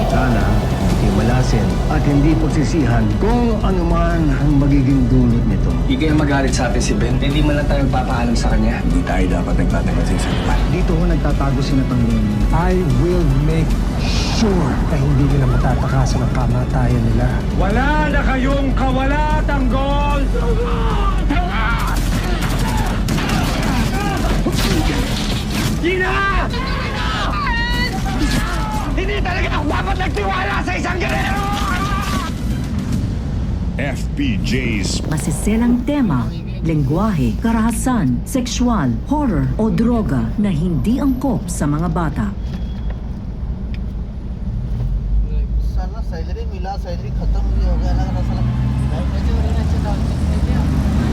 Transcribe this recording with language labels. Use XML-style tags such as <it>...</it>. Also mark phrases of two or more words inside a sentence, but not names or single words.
<tl>Sana himalasin at hindi pagsisihan kung ano man ang magiging dulot nito. Hindi kaya magalit sa atin si Ben. Hindi man lang tayo magpapaalam sa kanya. Hindi tayo dapat nagtatagal sa isa't iba. Dito ho nagtatago si Natanggol.</tl> <en>I will make sure</en> <tl>na hindi nila matatakasan ang kamatayan nila. Wala na kayong kawala, Tanggol! Gina! Hindi talaga ako dapat nagtiwala sa isang gerero! FPJ's Masiselang tema, lengguwahe, karahasan, sexual, horror o droga na hindi angkop sa mga bata.</tl> <hi>साला सैलरी मिला सैलरी खत्म भी हो गया लग रहा साला कैसे हो रहा है</hi>